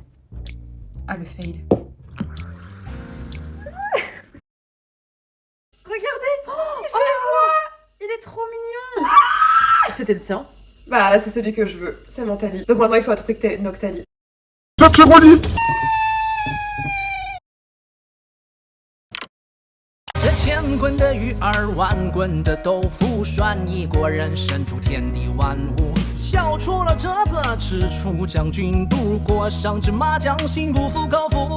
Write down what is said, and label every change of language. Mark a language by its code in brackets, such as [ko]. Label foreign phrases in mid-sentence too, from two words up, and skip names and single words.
[fr] Ah, le fail. Regardez. Il est trop mignon. C'était le tien. Bah, c'est celui que je veux. C'est mon Tali. Donc maintenant, il faut trouver Noctali. Sacré Wally. [zh] 这千滚的鱼儿，万滚的豆腐，涮一国人生出天地万物，笑出了折子，吃出将军肚，裹上芝麻酱，幸不服口服。